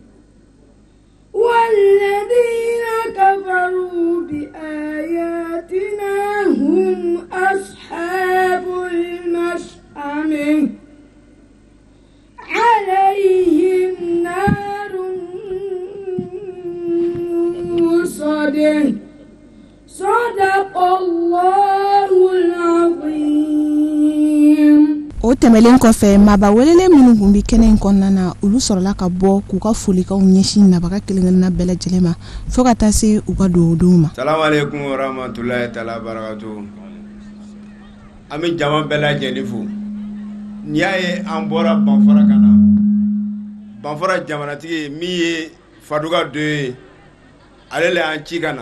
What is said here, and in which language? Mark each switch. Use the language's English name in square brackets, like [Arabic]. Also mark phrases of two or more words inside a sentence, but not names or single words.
[Arabic] والذين كفروا بآياتنا هم أصحاب المشأمة عليهم نار موصدة صدق الله العظيم. [Bambara] O tɛmɛlen kɔfɛ maba welele minnu kun bi kɛnɛ in kɔnɔna na olu sɔrɔla ka bɔ k'u ka folikaw ɲɛsin nabaga kelenkelenna bɛɛ lajɛlen ma fo ka taa se u ka duwawudenw ma. [Arabic] سلام عليكم ورحمة الله تعالى وبركاته. [Bambara] An bɛ jama bɛɛ lajɛlen fo. N'i y'a ye an bɔra Banfara ka na, Banfara jamanatigi min ye Faduga do ye ale le y'an ci ka na.